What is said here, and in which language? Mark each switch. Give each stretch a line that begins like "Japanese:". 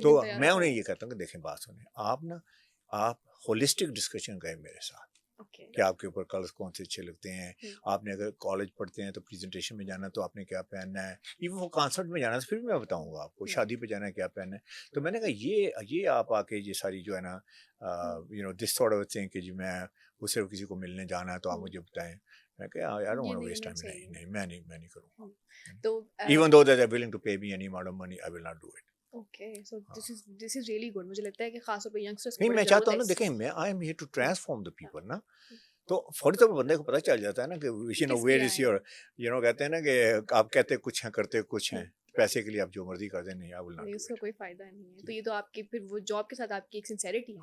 Urdu: تو میں انہیں یہ کہتا ہوں کہ دیکھیں بات سنیں, آپ نا آپ ہولسٹک ڈسکشن کریں میرے ساتھ کہ آپ کے اوپر کلرز کون سے اچھے لگتے ہیں. آپ نے اگر کالج پڑھتے ہیں تو پریزنٹیشن میں جانا تو آپ نے کیا پہننا ہے, ایون وہ کانسرٹ میں جانا ہے پھر بھی میں بتاؤں گا آپ کو, شادی پہ جانا ہے کیا پہننا ہے. تو میں نے کہا یہ آپ آ کے یہ ساری جو ہے نا
English: you know this sort of thing
Urdu: کہ جی میں وہ صرف کسی کو ملنے جانا ہے تو آپ مجھے بتائیں. میں کہا
English: I don't want to waste time.
Urdu: نہیں میں نہیں کروں گا. تو
English: even though that they're willing to pay me any amount of money, I will not do it. Okay, so this is really good.
Urdu: مجھے لگتا ہے کہ خاص طور پہ ینگسٹرز نہیں میں چاہتا ہوں نا, دیکھیں میں
English: I am here to transform the people
Urdu: نا, تو فوری طور پر بندے کو پتہ چل جاتا ہے نا کہ
English: you know where is your,
Urdu: you know کہتے ہیں نا کہ آپ کہتے کچھ ہیں کرتے کچھ ہیں, پیسے کے لیے آپ جو مرضی کر دیں, نہیں
English: I will not do it.
Urdu: اس کا کوئی فائدہ نہیں ہے. تو یہ تو آپ کی پھر وہ جاب کے ساتھ آپ کی ایک سنسیریٹی ہے.